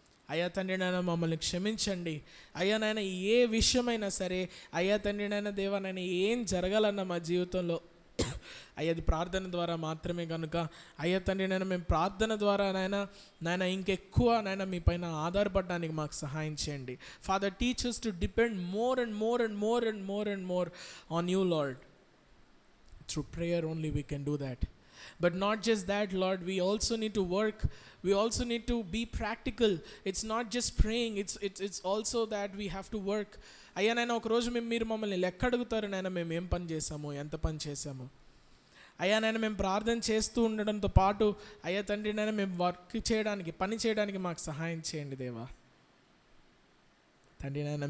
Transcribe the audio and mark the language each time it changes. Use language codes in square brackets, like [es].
[te] అయ్యా తండ్రి నాయన మమ్మల్ని క్షమించండి అయ్యా నాయన. ఏ విషయమైనా సరే అయ్యా తండ్రి నాయన దేవా నాయన, ఏం జరగాలన్న మా జీవితంలో అయ్యా అది ప్రార్థన ద్వారా మాత్రమే కనుక అయ్యా తండ్రి నాయన, మేము ప్రార్థన ద్వారా నాయన ఇంకెక్కువ నాయన మీ పైన ఆధారపడడానికి మాకు సహాయం చేయండి. [en] Father, teach us to depend more and more on you, Lord. Through prayer only we can do that. But not just that, Lord, we also need to work. We also need to be practical. It's not just praying, it's also that we have to work. [te] అయ్యా నాయన, ఒకరోజు మీరు మమ్మల్ని లెక్క అడుగుతారు నాయన, మేము ఏం పని చేసాము, ఎంత పని చేసాము అయ్యా నాయన. మేము ప్రార్థన చేస్తూ ఉండడంతో పాటు అయ్యా తండ్రి నాయన మేము పని చేయడానికి మాకు సహాయం చేయండి దేవా తండ్రి నాయన.